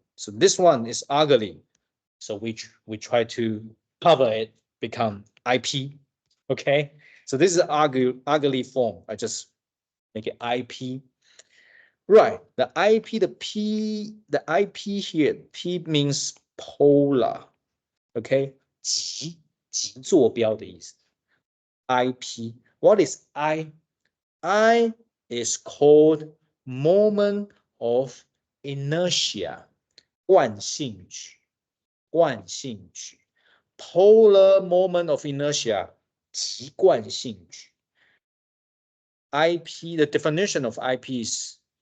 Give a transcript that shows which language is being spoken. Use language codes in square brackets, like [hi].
[en] So this one is ugly. So we try to cover it, become IP. Okay, so this is ugly form. I just make it IP. Right, the IP, the IP here, P means polar. [zh] Okay, 极坐标的意思。 [en] IP, what is I? I is called moment of inertia, [zh] 惯性矩，惯性矩。 [en] Polar moment of inertia, [zh] 极惯性矩。 [en] IP, the definition of IP is